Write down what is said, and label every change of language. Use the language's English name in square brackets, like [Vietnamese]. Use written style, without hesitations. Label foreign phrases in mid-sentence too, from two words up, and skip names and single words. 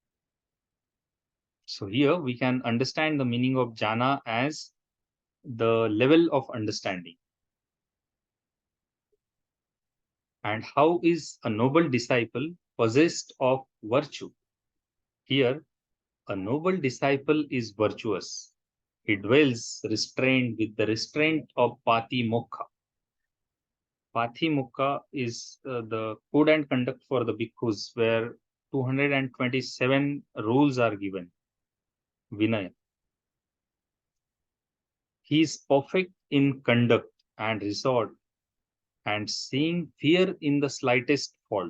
[English] So here we can understand the meaning of jhana as the level of understanding. And how is a noble disciple possessed of virtue? Here, a noble disciple is virtuous. He dwells restrained with the restraint of [Pali] pati mokha. Pati mokha [English] is the code and conduct for the bhikkhus, where 227 rules are given. Vinaya. He is perfect in conduct and resort and seeing fear in the slightest fault.